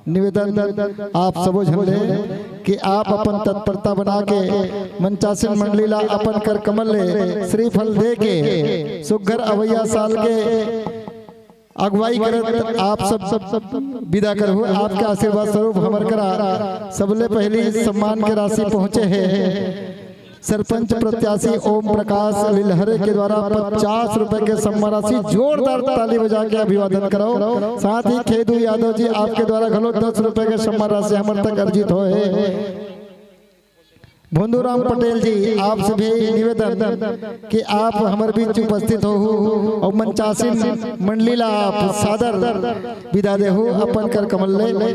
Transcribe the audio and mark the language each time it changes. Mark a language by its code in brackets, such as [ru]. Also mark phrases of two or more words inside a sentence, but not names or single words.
[hne] निवेदन आप सबो झले कि आप अपन तत्परता बना के मंचासन मंडली ला अपन कर कमल ले श्रीफल दे के सुघर अवैया साल के अगुवाई करत आप सब विदा करहु। आपके आशीर्वाद स्वरूप हमर करा सबले पहली सम्मान के राशि पहुँचे है सरपंच प्रत्याशी ओम प्रकाश लीलहरे के द्वारा 50 रुपए के सम्मान राशि। जोरदार ताली बजा के अभिवादन करो। साथ ही खेदू यादव जी आपके द्वारा घलो 10 रुपए के सम्मान राशि हमर तक अर्जित होए। भोंदूराम पटेल जी आपसे भी निवेदन कि आप हमारे बीच उपस्थित हो और मंचासीन मंडली ला आप सादर विदा दे हो अपन कर कमल ले।